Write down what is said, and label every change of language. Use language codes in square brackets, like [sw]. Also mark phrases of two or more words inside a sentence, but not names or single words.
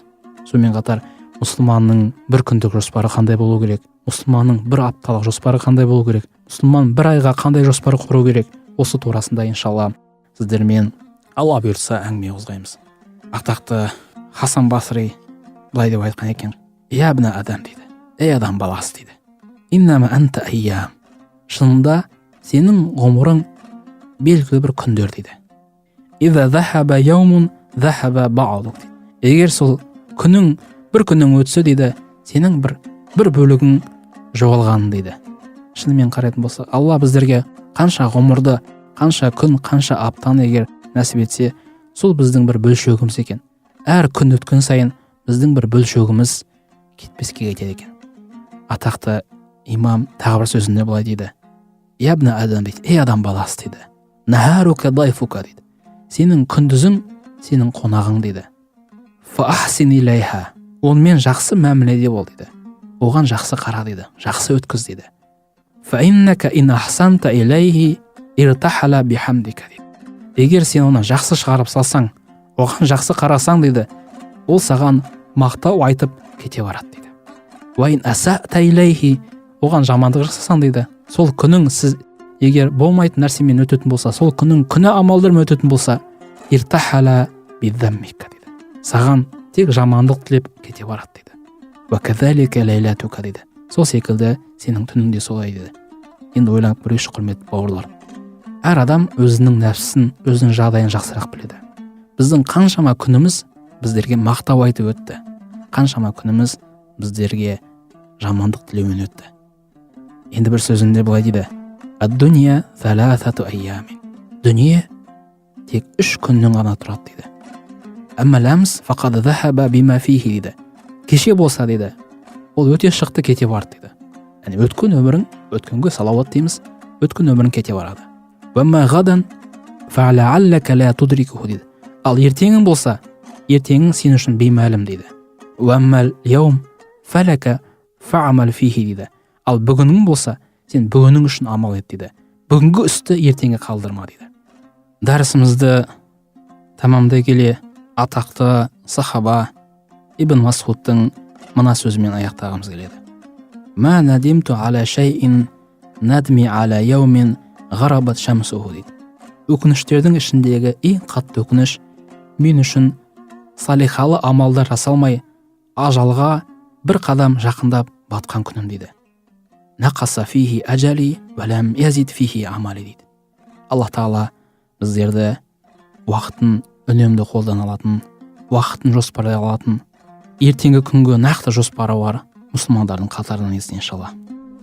[kk] Сонымен қатар мұсылманның бір күндік жоспары қандай болу керек, мұсылманның бір апталық жоспары қандай болу керек, мұсылман бір айға қандай жоспар құру керек, осы турасында иншалла сіздермен Алла бұйыртса әңгіме қозғаймыз. Атақты Хасан Басри былай деп айтқан екен: [ar] "يا ابن آدم" [kk] дейді, ей адам баласы дейді, [ar] "إنما أنت أيام", [kk] шынында сенің ғұмырың белгілі бір күндер дейді. [ar] "إذا ذهب يوم ذهب بعضك", дейді. [kk] Егер сол бір күнің өтсе дейді, сенің бір бөлігің жоғалған дейді. Шынымен қарайтын болса, Алла біздерге қанша ғұмырды, қанша күн, қанша аптаны егер нәсіп етсе, сол біздің бір бөлшегіміз екен. Әр күн өткен сайын біздің бір бөлшегіміз кетпеске кетеді екен. Атақты имам тағы бір сөзінде былай дейді: [ar] "يا ابن آدم" [kk] дейді, ей адам баласы дейді, [ar] "نهارك ضيفك" [kk] дейді, сенің күндізің сенің қонағың дейді. [ar] "فأحسن إليه", [kk] онымен жақсы мәміледе бол дейді, оған жақсы қара дейді, жақсы өткіз дейді. [ar] "فإنك إن أحسنت إليه ارتحل بحمدك" дейді. [kk] Егер сен оны жақсы шығарып салсаң, оған жақсы қарасаң дейді, ол саған мақтау айтып кете барады дейді. [ar] "وإن أسأت إليه", [kk] оған жамандық жасасаң дейді, сол күнің сіз егер болмайтын нәрсемен өтетін болса, сол күнің күнә амалдармен өтетін болса, [ar] ارتحل بذمك [kk] дейді, саған тек жамандық тілеп кете барады дейді. [ar] "وكذلك ليلتك" [kk] дейді, сол секілді сенің түніңде солай дейді. Енді ойланып көрейікші құрметті бауырлар, әр адам өзінің нәпсісін, өзінің жағдайын жақсырақ біледі. Біздің қаншама күніміз біздерге мақтау айтып өтті, қаншама күніміз біздерге жамандық тілеумен өтті. Енді бір сөзінде былай дейді: [ar] "الدنيا ثلاثة أيام", [kk] дүние тек 3 күннен ғана тұрады дейді. [ar] "أما الأمس فقد ذهب بما فيه" [kk] дейді, кеше болса дейді, ол өте шықты, кете барды дейді. Яғни өткен өмірің, өткенге салауат дейміз, өткен өмірің кете барады. [ar] "وأما غدا فلعلك لا تدركه" дейді. [kk] Ал ертеңің болса, ертеңің сен үшін беймәлім дейді. [ar] "وأما اليوم فلك فاعمل فيه" дейді. [kk] Ал бүгінің болса, сен бүгінің үшін амал ет дейді. Бүгінгі істі ертеңге қалдырма дейді. Дәрісімізді тамамдай келе атақты сахаба Ибн Масхудтың мына сөзімен аяқтағымыз келеді: [ar] "ما ندمت على شيء ندمي على يوم غربت شمسه" [kk] дейді. Өкініштердің ішіндегі ең қатты өкініш мен үшін салихалы амалдар жасалмай, ажалға бір қадам жақындап батқан күнім дейді. [ar] "نقص فيه أجلي ولم يزد فيه عملي" дейді. [kk] Алла Тағала біздерді уақытын үнемді қолдана алатын, уақытын жоспарлай алатын, ертеңгі күнге нақты жоспары бар мұсылмандардың қатарынан етсін иншалла.